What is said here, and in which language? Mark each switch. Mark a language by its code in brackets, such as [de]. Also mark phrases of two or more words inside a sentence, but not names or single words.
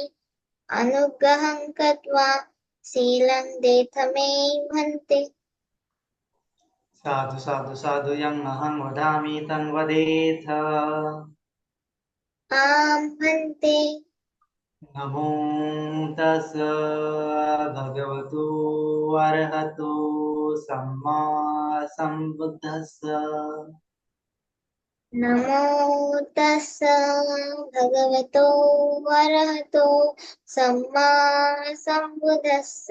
[pi] अनुग्रहं कृत्वा शीलं देथ मे भन्ते। साधु साधु साधु यं अहं वदामि तं वदेथ। आं भन्ते। नमो तस् भगवतो अरहतो सम्मा सम्बुद्धस्स। नमो तस्स भगवतो अरहतो सम्मा सम्बुद्धस्स।